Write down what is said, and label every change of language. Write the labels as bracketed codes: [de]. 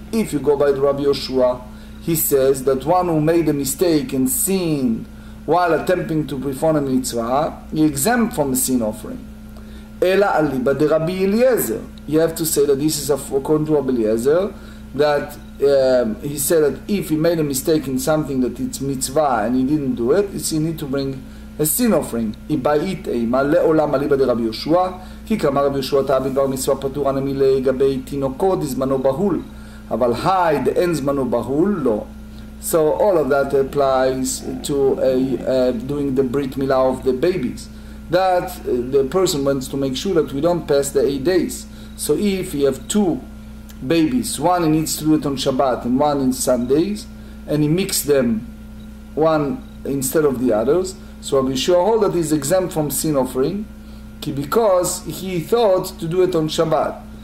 [en] If you go by the Rabbi Yoshua, he says that one who made a mistake and sinned while attempting to perform a mitzvah, he exempt from the sin offering. [arc] Ela aliba de Rabbi Eliezer. [en] You have to say that this is according to Rabbi Eliezer, that he said that if he made a mistake in something that it's mitzvah and he didn't do it, he need to bring a sin offering. [arc] Ibait eima le'olam aliba de Rabbi Yoshua, כי כאמר רבי יהושע טעה בדבר מצווה פטור הנמי לגבי תינוקות זמנו בהול, אבל היי דאין זמנו בהול לא. [en] So all of that applies to doing the brit milah of the babies, that the person wants to make sure that we don't pass the 8 days. So if you have two babies, one he needs to do it on Shabbat and one in Sundays, and he mixed them one instead of the others, so Rabbi Yeshua hold that he's exempt from sin offering because he thought to do it on Shabbat.